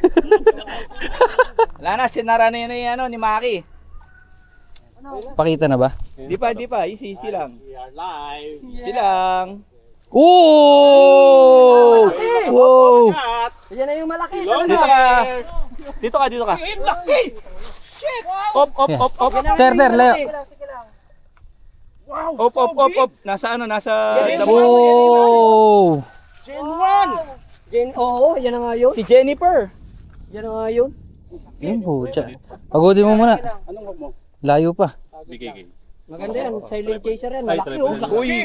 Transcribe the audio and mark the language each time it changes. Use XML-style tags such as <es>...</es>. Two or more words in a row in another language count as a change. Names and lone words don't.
<tl>Wala na, sinara na yun ni Maki. Pakita na ba? Di pa. Easy lang. Easy lang. Oh! Wow! Yan na yung malaki. Dito ka. Op, op, op, op. Ter, Leo. Op, op, op, op. Nasa ano, nasa... Oh! Oo, yan na nga yun. Si Jennifer. Yan na nga yun. Yung pucha. Pagodin mo muna. Anong wag mo? Layo pa. BKK. Maganda yan,</tl> <en>silent chaser</en> <tl>yan. Malaki oh. Uy,</tl>